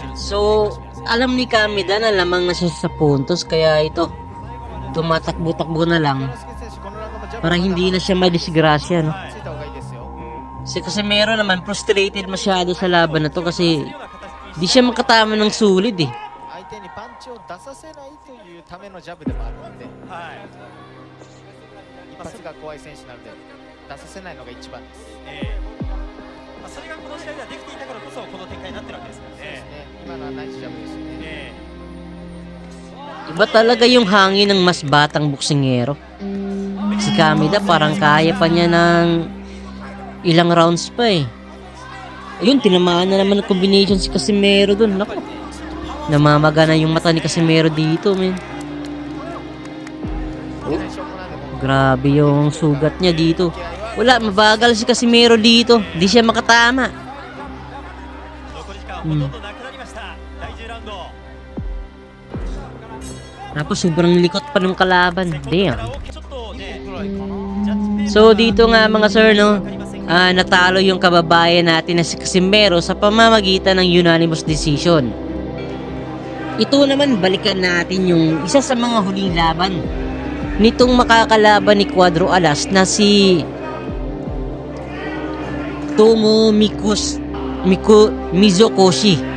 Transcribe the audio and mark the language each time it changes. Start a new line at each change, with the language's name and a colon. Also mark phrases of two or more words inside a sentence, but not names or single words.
Filipino: So, alam ni Kameda na lamang na siya sa puntos, kaya ito, tumatakbo-takbo na lang
Japanese: 清介選手このラウンドもジャブ
Filipino: para hindi na siya madisgrasya, no?
Japanese: ついた方がいいですよ
Filipino: Kasi meron naman, frustrated masyado sa laban na to kasi di siya makatama ng sulit eh.
Japanese: 相手にパンチを出させないというためのジャブでもあるのではい一発が怖い選手なので出させないのが一番です、それがこの試合ではできていたからこそこの展開になってるわけですからね。今のはナイスジャブですよね、
Filipino: Iba talaga yung hangin ng mas batang boksingero. Si Kameda parang kaya pa niya ng ilang rounds pa eh. Ayun, tinamaan na naman ng combination si Casimero dun. Naku, namamaga na yung mata ni Casimero dito, men. Grabe yung sugat niya dito. Wala, mabagal si Casimero dito. Di siya makatama.
Japanese: 残り時間はほとんどなくなりました。第10ラウンド。
Filipino: Tapos sobrang likot pa ng kalaban.
English: Damn.
Japanese: ちょっとね、ジャッジペー
Filipino: So dito nga mga sir, no, natalo yung kababayan natin na si Casimero sa pamamagitan ng
English: unanimous decision.
Filipino: Ito naman, balikan natin yung isa sa mga huling laban nitong makakalaban ni Cuadro Alas na si Tomo Mizokoshi.